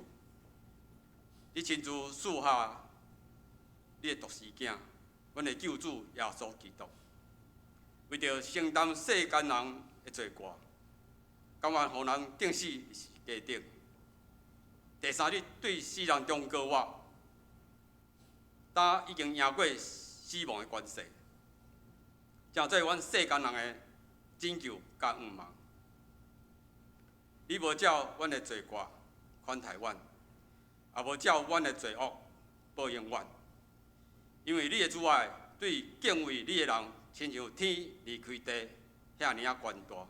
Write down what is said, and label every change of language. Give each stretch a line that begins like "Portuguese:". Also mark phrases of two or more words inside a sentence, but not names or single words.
Min Nan Chinese: 你亲自赐下你的独生囝，阮的救主耶稣基督，为着承担世间人的罪过，甘愿互人定死是价值。第三日对死人中告我，他已经赢过死亡的关系，正做阮世间人的拯救甲盼望。你无照阮的罪过款待阮，也无照阮的罪恶报应阮，因为你的慈爱对敬畏你的人，亲像天离开地遐尔啊悬大。